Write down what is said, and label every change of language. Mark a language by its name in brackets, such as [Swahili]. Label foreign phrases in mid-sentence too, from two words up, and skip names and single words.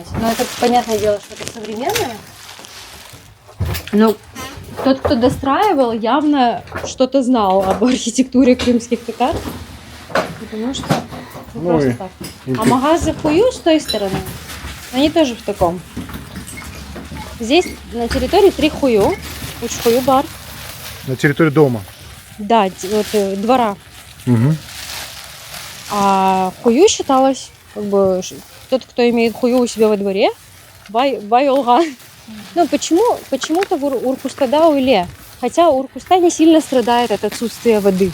[Russian] Но это понятное дело, что это современное. Но тот, кто достраивал, явно что-то знал об архитектуре крымских татар. Потому что Ну просто и так. А магазы хую с той стороны, они тоже в таком. Здесь на территории 3 хую. [Crimean Tatar] Уч-хую бар. [Russian] На территории дома. Да, вот двора. Угу. А хую считалось, как бы, тот, кто имеет хую у себя во дворе, [Crimean Tatar] бай олга. [Russian] Ну, почему-то в Уркустада уйле. Хотя Уркуста не сильно страдает от отсутствия воды.